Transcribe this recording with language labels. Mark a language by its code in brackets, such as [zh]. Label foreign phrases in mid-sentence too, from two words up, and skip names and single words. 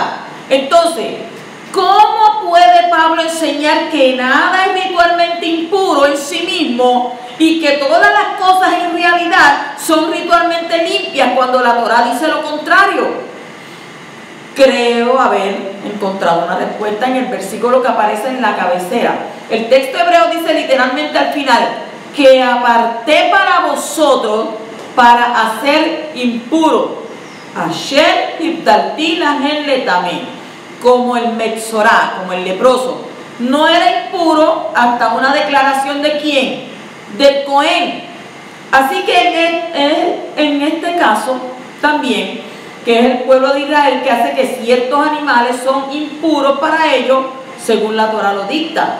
[es] Entonces, ¿cómo puede Pablo enseñar que nada es ritualmente impuro en sí mismo y que todas las cosas en realidad son ritualmente limpias cuando la Torah dice lo contrario? Creo haber encontrado una respuesta en el versículo que aparece en la cabecera. El texto hebreo dice literalmente al final, que aparté para vosotros para hacer impuro. [he] אשר הבדלתי לכם לטמא, [es] como el Metzorá, como el leproso. No era impuro hasta una declaración de ¿quién? Del Cohen. Así que en este caso también, que es el pueblo de Israel, que hace que ciertos animales son impuros para ellos, según la Torah lo dicta.